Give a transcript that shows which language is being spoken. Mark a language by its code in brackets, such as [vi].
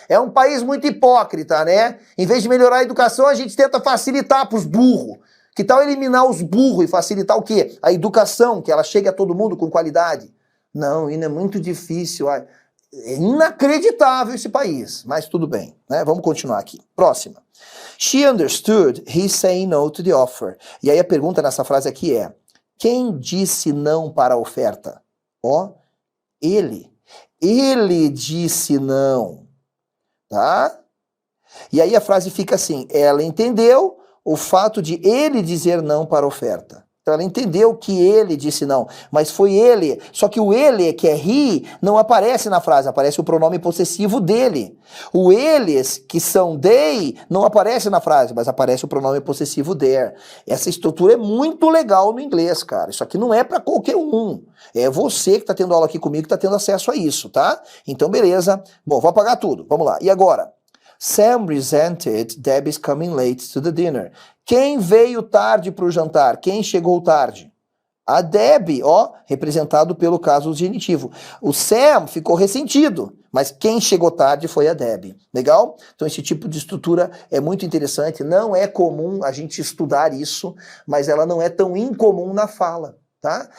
[pt] É um país muito hipócrita, né? Em vez de melhorar a educação, a gente tenta facilitar para os burros. Que tal eliminar os burros e facilitar o quê? A educação, que ela chegue a todo mundo com qualidade. Não, o hino é muito difícil. É inacreditável esse país. Mas tudo bem, né? Vamos continuar aqui. Próxima. [en] She understood he saying no to the offer. [pt] E aí a pergunta nessa frase aqui é, quem disse não para a oferta? Ele. Ele disse não, tá? E aí a frase fica assim, ela entendeu o fato de ele dizer não para a oferta. Então ela entendeu que ele disse não, mas foi ele. Só que o ele, que é he, não aparece na frase, aparece o pronome possessivo dele. O eles, que são they, não aparece na frase, mas aparece o pronome possessivo there. Essa estrutura é muito legal no inglês, cara. Isso aqui não é para qualquer um. É você que está tendo aula aqui comigo que está tendo acesso a isso, tá? Então beleza. Bom, vou apagar tudo. Vamos lá. E agora? [en] Sam resented Debbie's coming late to the dinner. [pt] Quem veio tarde para o jantar? Quem chegou tarde? A Debbie, ó, representado pelo caso genitivo. O Sam ficou ressentido, mas quem chegou tarde foi a Debbie. Legal? Então esse tipo de estrutura é muito interessante. Não é comum a gente estudar isso, mas ela não é tão incomum na fala, tá?